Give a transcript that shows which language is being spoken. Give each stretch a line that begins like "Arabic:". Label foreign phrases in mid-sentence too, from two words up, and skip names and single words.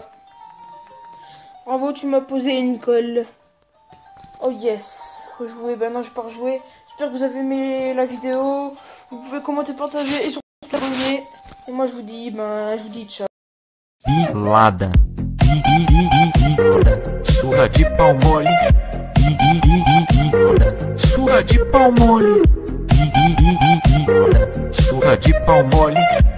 French: Bravo, tu m'as posé une colle.
English: Oh yes.
French: Rejouer, ben non, je vais pas rejouer. J'espère que vous avez aimé la vidéo. Vous pouvez commenter, partager et surtout abonner. Et moi je vous dis ciao.
Portuguese: Pilada. Surra de pau mole. Surra de pau mole. Surra de pau mole.